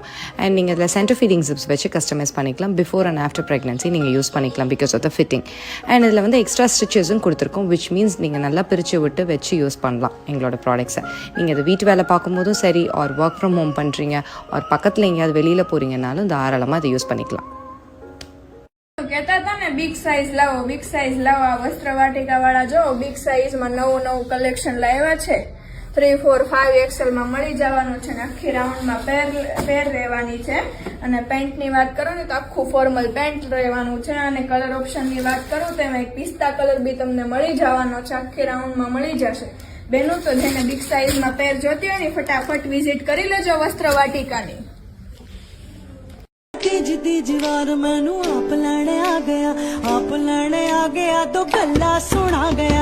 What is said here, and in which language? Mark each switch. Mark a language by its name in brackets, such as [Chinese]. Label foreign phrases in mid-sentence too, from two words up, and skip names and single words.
[Tamil] அண்ட் நீங்கள் இதில் [English] center feeding zips [Tamil] வச்சு கஸ்டமைஸ் பண்ணிக்கலாம். [English] before and after pregnancy [Tamil] நீங்கள் யூஸ் பண்ணிக்கலாம் [English] because of the fitting. [Tamil] அண்ட் இதில் வந்து [English] extra stitches [Tamil] கொடுத்துருக்கோம், [English] which means [Tamil] நீங்கள் நல்லா பிரித்து விட்டு வச்சு யூஸ் பண்ணலாம் எங்களோட ப்ராடக்ட்ஸை. நீங்கள் இது வீட்டு வேலை பார்க்கும்போதும் சரி, [English] or work from home [Tamil] பண்ணுறீங்க, ஆர் பக்கத்தில் எங்கேயாவது வெளியில் போகிறீங்கனாலும் தாராளமாக அதை யூஸ் பண்ணிக்கலாம். [Gujarati] કહેતા હતા ને [English] big size [Gujarati] લાવો, [English] big size [Gujarati] લાવો. આ વસ્ત્ર વાટિકા વાળા જો [English] big size [Gujarati] માં નવું નવું કલેક્શન લાવ્યા છે. 3, 4, 5XL માં મળી જવાનું છે ને આખી રાઉન્ડ માં પેર રહેવાની છે. અને પેન્ટ ની વાત કરું ને તો આખું [English] formal pant [Gujarati] રહેવાનું છે. અને [English] colour option [Gujarati] ની વાત કરું તો એમાં એક પિસ્તા કલર બી તમને મળી જવાનો છે, આખી રાઉન્ડ માં મળી જશે. બેનો તો જેને [English] big size [Gujarati] માં પેર જોતી હોય ને ફટાફટ વિઝિટ કરી લેજો વસ્ત્ર વાટિકાની. [Punjabi] ਜਿਦੀ ਜੀਵਾਰ ਮੈਨੂ ਆਪ ਲੈਣੇ ਆ ਗਿਆ ਤਾਂ ਗੱਲਾਂ ਸੁਣਾ ਗਿਆ।